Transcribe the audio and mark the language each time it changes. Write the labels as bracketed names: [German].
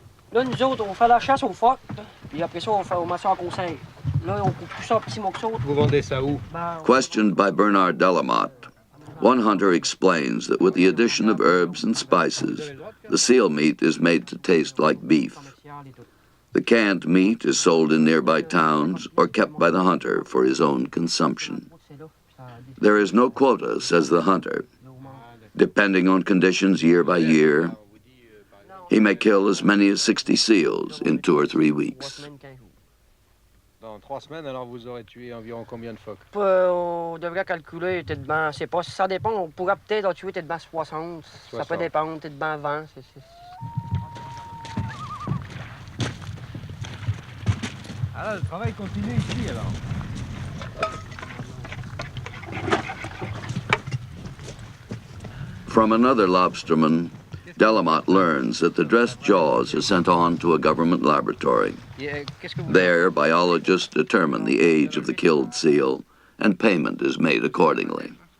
[French] Là, nous autres, on fait la chasse aux phoques, puis après ça, on met ça en conseil. Là, on coupe tout ça en petits morceaux. Vous vendez ça où? [English] Questioned by Bernard Delamotte, One hunter explains that with the addition of herbs and spices, the seal meat is made to taste like beef. The canned meat is sold in nearby towns or kept by the hunter for his own consumption. There is no quota, says the hunter. Depending on conditions year by year, he may kill as many as 60 seals in 2 or 3 weeks. [French] Dans 3 semaines, alors vous aurez tué environ combien de phoques? On devrait calculer, c'est pas, ça dépend, on pourrait peut-être en tuer 60, ça peut dépendre, 20. Alors, le travail continue ici, alors. [English] From another lobsterman, Delamont learns that the dressed jaws are sent on to a government laboratory. There, biologists determine the age of the killed seal, and payment is made accordingly.